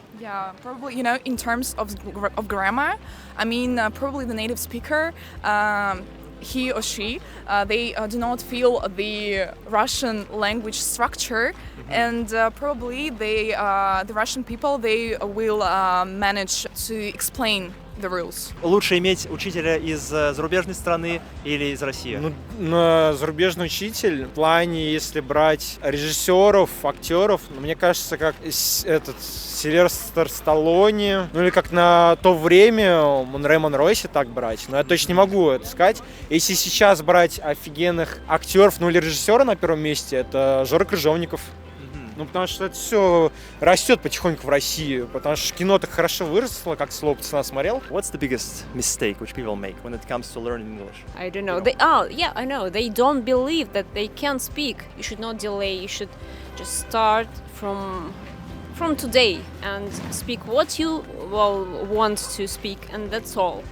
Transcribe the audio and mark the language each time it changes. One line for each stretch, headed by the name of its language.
English: Yeah, probably, you know, in terms of grammar, I mean, probably the native speaker, he or she, they do not feel the Russian language structure, and probably the Russian people, they will manage to explain the rules.
Russian: Лучше иметь учителя из зарубежной страны или из России? Ну, зарубежный учитель, в плане, если брать режиссеров, актеров, мне кажется, как Сильвестр Сталлоне, ну или как на то время Реймон Ройси так брать, но я точно не могу это сказать. Если сейчас брать офигенных актеров, ну или режиссера на первом месте, это Жора Крыжовников. Ну, потому что это все растет потихоньку в России, потому что кино так хорошо выросло, как слово пацана смотрел.
English: What's the biggest mistake which people make when it comes to learning English? I don't know. I know. They don't believe that they can speak. You should not delay. You should just start from today and speak what you want to speak, and that's all.